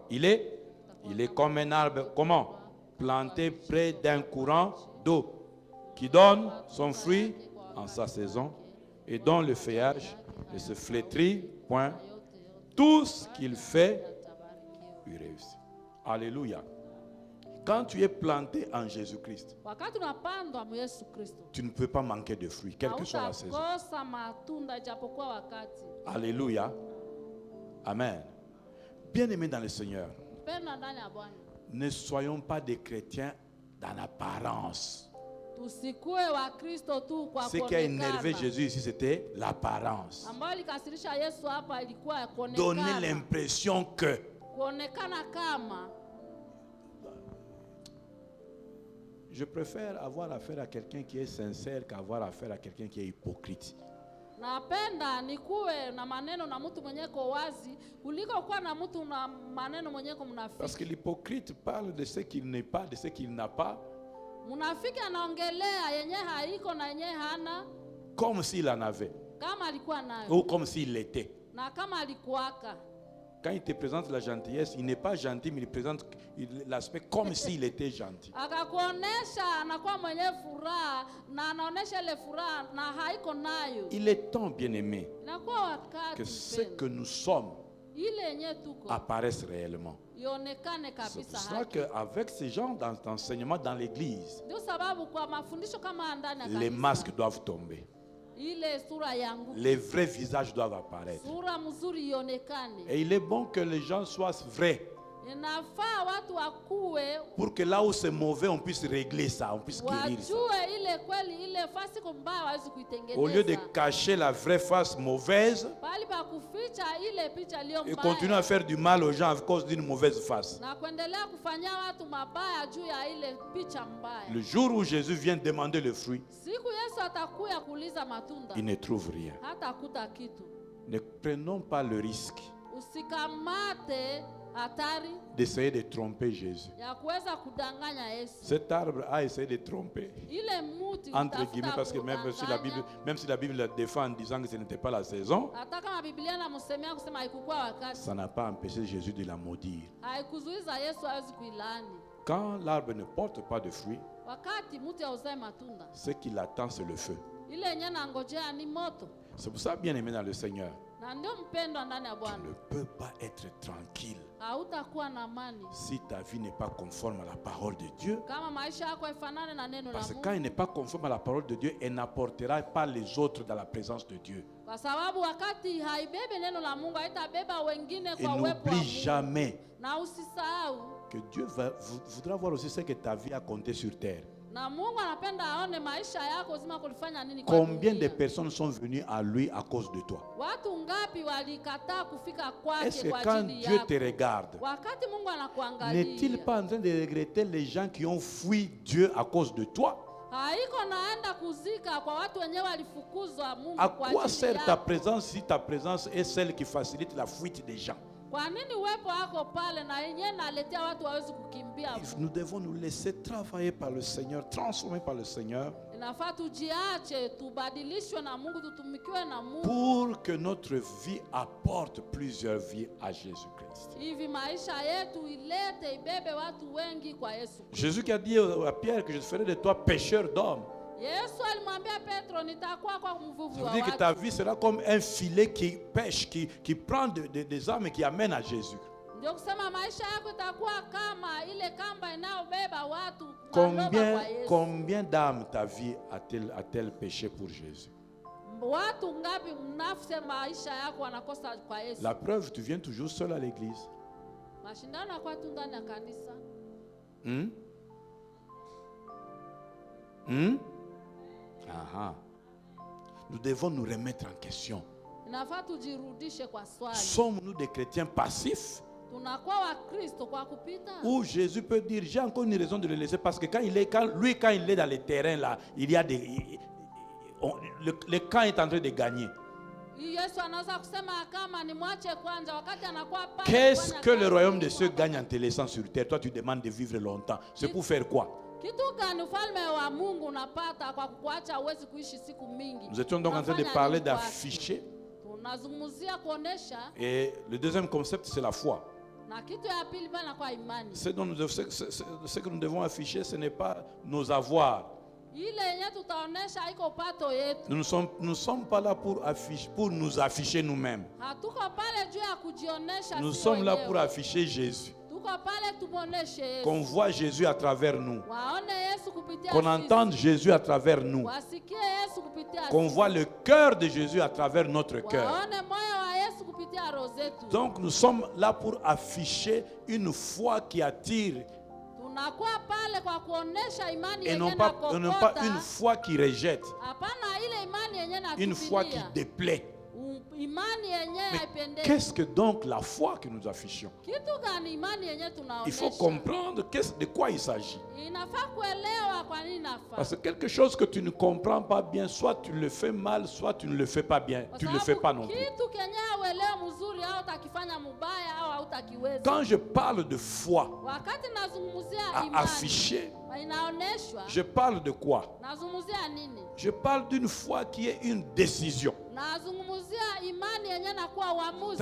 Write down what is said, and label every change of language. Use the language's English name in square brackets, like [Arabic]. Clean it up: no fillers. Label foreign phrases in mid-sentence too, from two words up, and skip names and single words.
[French] Il est comme un arbre, comment? Planté près d'un courant d'eau, qui donne son fruit en sa saison et dont le feuillage ne se flétrit point. Tout ce qu'il fait, il réussit. Alléluia. Quand tu es planté en Jésus-Christ, [Swahili] Wakati unapandwa mu Yesu Kristo, [French] tu ne peux pas manquer de fruits, quelle que soit la saison. [Swahili] hautakosa matunda ijapokuwa wakati. [French] Alléluia. Amen. Bien-aimés dans le Seigneur, [Swahili] Penda ndani ya Bwana. [French] ne soyons pas des chrétiens dans l'apparence. [Swahili] Tusikue wa Kristo tu kwa [French] Ce qui a énervé [Swahili] kuonekana. [French] Jésus ici, c'était l'apparence. [Swahili] Ambayo ilikasirisha Yesu hapa ilikuwa [French] Donner [Swahili] kuonekana. [French] l'impression que. [Swahili] Kuonekana kama [French] Je préfère avoir affaire à quelqu'un qui est sincère qu'avoir affaire à quelqu'un qui est hypocrite. [Swahili] napenda nikuwe na maneno na mtu mwenyeko wazi kuliko kuwa na mtu na maneno mwenyeko [French] Parce [Swahili] mnafiki. [French] que l'hypocrite parle de ce qu'il n'est pas, de ce qu'il n'a pas, [Swahili] Mnafiki anaongelea yenye haiko na yenye hana [French] comme s'il en avait, [Swahili] kama alikuwa nayo [French] ou comme s'il l'était. [Swahili] na kama alikuwaka. [French] Quand il te présente la gentillesse, il n'est pas gentil, mais il présente l'aspect comme s'il était gentil. [Swahili] Akakuonesha anakuwa mwenye furaha na anaonesha ile furaha na haiko nayo. [French] Il est temps, bien-aimé, [Swahili] Inakuwa wakati [French] que ce que nous sommes [Swahili] ile yenye tuko [French] apparaisse réellement. [Swahili] ionekane [French] C'est [Swahili] kabisa [French] pour cela [Swahili] haki. [French] qu'avec ces genres d'enseignement dans l'église, [Swahili] Ndio sababu kwa mafundisho kama ndani ya [French] les [Swahili] kanisa, [French] masques doivent tomber. [Swahili] ile sura yangu, [French] Les vrais visages doivent apparaître. [Swahili] sura mzuri ionekane. [French] Et il est bon que les gens soient vrais. [Swahili] Inafaa watu wakuwe [French] Pour que là où c'est mauvais, on puisse régler ça, on puisse guérir ça. [Swahili] wajue ile kweli ile fasi mbaya hawezi [French] Au lieu de [Swahili] kuitengeneza. [French] cacher la vraie face mauvaise [Swahili] Bali pa kuficha ile picha iliyo [French] et continuer à [Swahili] mbaya [French] faire du mal aux gens à cause d'une mauvaise face. [Swahili] na kuendelea kufanyia watu mabaya juu ya ile picha mbaya. [French] Le jour où Jésus vient demander le fruit, [Swahili] Siku Yesu atakuya kuuliza matunda, [French] il ne trouve rien. [Swahili] hatakuta kitu. [French] Ne prenons pas le risque [Swahili] Usikamate hatari [French] d'essayer de tromper Jésus. [Swahili] ya kuweza kudanganya Yesu. [French] Cet arbre a essayé de tromper, [Swahili] Ile muti [French] entre [Swahili] utafuta [French] guillemets, parce que même si la Bible la défend en disant que ce n'était pas la saison, [Swahili] hata kama Biblia inamsemea kusema haikukuwa wakati, [French] ça n'a pas empêché Jésus de la maudire. [Swahili] haikuzuiza Yesu hawezi kuilani. [French] Quand l'arbre ne porte pas de fruits, [Swahili] Wakati muti hauzae matunda, [French] ce qu'il attend, c'est le feu. [Swahili] ile yenyewe nangojea ni moto. [French] C'est pour ça, bien aimé dans le Seigneur, [Swahili] Na ndio mpendwa ndani ya [French] tu [Swahili] Bwana, [French] ne peux pas être tranquille [Swahili] hautakuwa na amani [French] si ta vie n'est pas conforme à la parole de Dieu. [Swahili] kama maisha yako haifanane na neno la [French] Parce que [Swahili] Mungu, [French] quand elle n'est pas conforme à la parole de Dieu, elle n'apportera pas les autres dans la présence de Dieu. [Swahili] kwa sababu wakati haibebe neno la Mungu haitabeba wengine [French] Et [Swahili] kwa uwepo wa [French] n'oublie [Swahili] Mungu. [French] jamais [Swahili] Na usisahau, [French] que Dieu voudra voir aussi ce que ta vie a compté sur terre. [Swahili] na Mungu anapenda aone maisha yako zima kulifanya nini kwa [French] Combien de [Swahili] dunia. [French] personnes sont venues à lui à cause de toi? [Swahili] Watu ngapi walikataa kufika [French] Est-ce [Swahili] kwake [French] que [Swahili] kwa [French] quand [Swahili] ajili [French] Dieu [Swahili] yako? [French] te regarde, [Swahili] Wakati Mungu [French] n'est-il [Swahili] anakuangalia, [French] pas en train de regretter les gens qui ont fui Dieu à cause de toi? [Swahili] haiko naenda kuzika kwa watu wenyewe walifukuzwa Mungu [French] À [Swahili] kwa [French] quoi [Swahili] ajili [French] sert ta [Swahili] yako? [French] présence si ta présence est celle qui facilite la fuite des gens? [Swahili] Kwa nini uwepo wako pale na yenyewe naletea watu wawezi kukimbia Mungu? [French] Nous devons nous laisser travailler par le Seigneur, transformer par le Seigneur, [Swahili] Inafaa tujiache, tubadilishwe na Mungu, tutumikiwe na Mungu, [French] pour que notre vie apporte plusieurs vies à Jésus-Christ. [Swahili] hivi maisha yetu ilete ibebe watu wengi kwa Yesu. [French] Jésus qui a dit à Pierre que je ferai de toi pécheur d'hommes. [Swahili] Yesu alimwambia Petro, nitakuwa kwa mvuvi [French] Ça [Swahili] wa [French] veut dire que [Swahili] watu. [French] ta vie sera comme un filet qui pêche, qui prend des âmes et qui amène à Jésus. [Swahili] Ndio kusema maisha yako itakuwa kama ile kamba inayobeba watu maloba kwa Yesu. [French] Combien d'âmes ta vie a-t-elle péché pour Jésus? [Swahili] Watu ngapi nafsi maisha yako wanakosa kwa Yesu? [French] La preuve, tu viens toujours seul à l'église. [Swahili] Mashindano yanakuwa tu ndani ya kanisa. Ah. [French] Nous devons nous remettre en question. [Swahili] Inafaa tujirudishe kwa swali. [French] Sommes-nous des chrétiens passifs? [Swahili] Tunakuwa Wakristo kwa kupita? [French] Où Jésus peut dire, j'ai encore une raison de le laisser parce que quand il est dans les terrains là, il y a le camp est en train de gagner. [Swahili] Yesu anaweza kusema kama nimwache kwanza wakati anakuwa pale. [French] Qu'est-ce [Swahili] kufanya [French] que le [Swahili] kazi, [French] royaume de [Swahili] Mungu [French] ceux gagne en te laissant sur terre? Toi, tu demandes de vivre longtemps. C'est pour faire quoi? [Swahili] Kitu gani ufalme wa Mungu unapata kwa kuacha uwezi kuishi siku mingi? [French] Nous étions donc en train de [Swahili] Unafanya [French] parler [Swahili] nini kwake? [French] d'afficher. [Swahili] Tunazungumzia kuonesha, [French] Et le deuxième concept, c'est la foi. [Swahili] na kitu ya pili bana kwa imani. [French] Ce que nous devons afficher, ce n'est pas nos avoirs. [Swahili] Ile yenye tutaonesha haiko pato yetu. [French] Nous ne sommes pas là pour nous afficher nous-mêmes. [Swahili] Hatuko pale juu ya kujionesha. [French] Nous [Swahili] sisi [French] sommes là [Swahili] wenyewe. [French] pour afficher Jésus. [Swahili] Tuko pale tumoneshe Yesu. [French] Qu'on voit Jésus à travers nous. [Swahili] Waone Yesu kupitia [French] Qu'on [Swahili] sisi. [French] entende Jésus à travers nous. [Swahili] Wasikie Yesu kupitia [French] Qu'on [Swahili] sisi. [French] voit le cœur de Jésus à travers notre cœur. [Swahili] Waone moyo wa Yesu kupitia roho zetu. [French] Donc nous sommes là pour afficher une foi qui attire [Swahili] Tunakuwa pale kwa kuonesha imani [French] et [Swahili] yenye [French] non pas une foi qui rejette, [Swahili] Hapana ile imani yenye na [French] une foi qui déplaît. [Swahili] imani yenye [French] Mais [Swahili] haipendezi. [French] qu'est-ce que donc la foi que nous affichons? [Swahili] Kitu gani imani yenye tunaonesha? [French] Il faut comprendre de quoi il s'agit. [Swahili] Inafaa kuelewa kwa nini nafaa. [French] Parce que quelque chose que tu ne comprends pas bien, soit tu le fais mal, soit tu ne le fais pas bien. Tu ne le fais pas non plus. [Swahili] Kitu kenye uelewe mzuri au utakifanya mubaya au hautakiweza. [French] Quand je parle de foi [Swahili] Wakati nazungumzia [French] à [Swahili] imani [French] afficher, [Swahili] inaoneshwa, [French] je parle de quoi? [Swahili] nazungumzia nini? [French] Je parle d'une foi qui est une décision. [Swahili] Nazungumzia imani yenyewe na kuwa uamuzi.